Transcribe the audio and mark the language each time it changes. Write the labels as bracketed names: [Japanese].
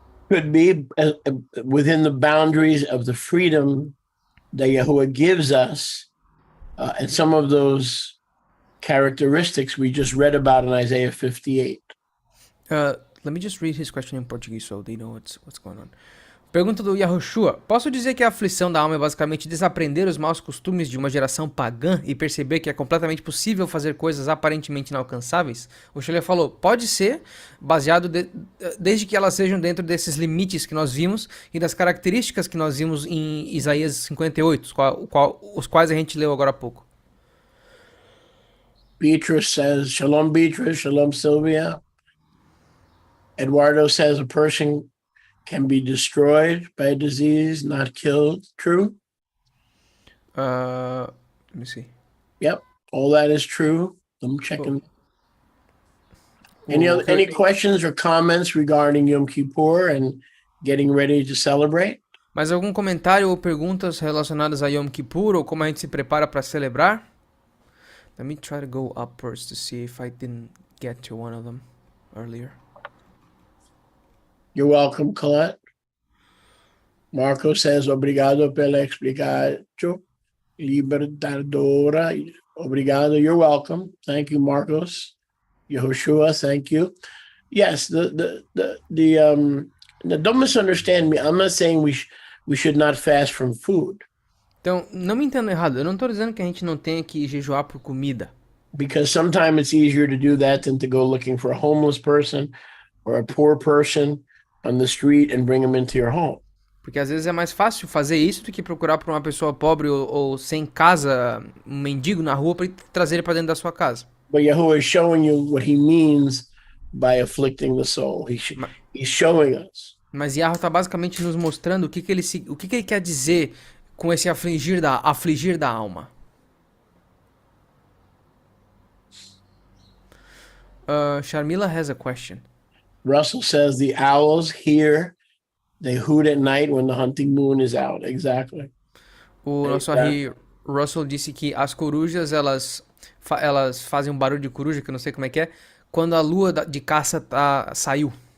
[English] Could be within the boundaries of the freedom that Yahuwah gives us, and some of those characteristics we just read about in Isaiah 58. Let me just read his question in Portuguese so they know what's going on. [Portuguese] Pergunta do Yahushua. Posso dizer que a aflição da alma é basicamente desaprender os maus costumes de uma geração pagã e perceber que é completamente possível fazer coisas aparentemente inalcançáveis? O Scholler falou, pode ser, baseado desde que elas sejam dentro desses limites que nós vimos e das características que nós vimos em Isaías 58, os quais a gente leu agora há pouco. [English] Beatrice says, Shalom Beatrice, Shalom Sylvia. Eduardo says a person can be destroyed by a disease, not killed. True? Let me see. Yep, all that is true. I'm checking. Any questions or comments regarding Yom Kippur and getting ready to celebrate? [Portuguese] Mais algum comentário ou perguntas relacionadas a Yom Kippur ou como a gente se prepara para celebrar? [English] Let me try to go upwards to see if I didn't get to one of them earlier. You're welcome, Colette. Marco says, [Portuguese] obrigado pela explicação libertadora. Obrigado. [English] You're welcome. Thank you, Marcos. Yehoshua, thank you. Yes, don't misunderstand me. I'm not saying we should not fast from food. [Portuguese] Então, não me entenda errado. Eu não estou dizendo que a gente não tenha que jejuar por comida. [English] Because sometimes it's easier to do that than to go looking for a homeless person or a poor person on the street and bring them into your home. [Portuguese] Porque às vezes é mais fácil fazer isso do que procurar por uma pessoa pobre ou sem casa, um mendigo na rua, para trazer ele para dentro da sua casa. [English] But Yahuwah is showing you what he means by afflicting the soul. He's showing us. [Portuguese] Mas Yahweh está basicamente nos mostrando o que ele quer dizer com esse afligir da alma. [English] Sharmila has a question. Russell says the owls here, they hoot at night when the hunting moon is out. Exactly. [Portuguese] O nosso Harry Russell disse que as corujas, elas fazem um barulho de coruja, que eu não sei como é que é, quando a lua de caça saiu.